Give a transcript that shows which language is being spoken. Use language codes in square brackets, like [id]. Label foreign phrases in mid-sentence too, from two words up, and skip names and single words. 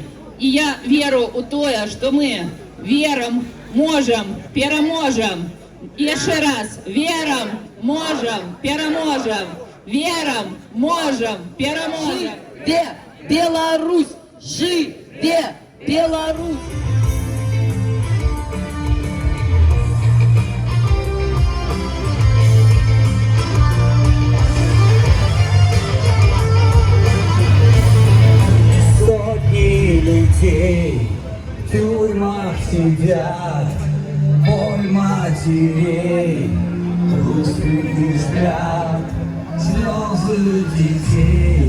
[be] І я веру ў тое, што мы верам, можам, пераможам. І яшчэ раз, верам, можам, пераможам. Верам, можам, пераможам. Живе Беларусь! Живе Беларусь! [ru] Сотни людей в тюрьмах сидят, боль матерей, русский взгляд, слезы детей.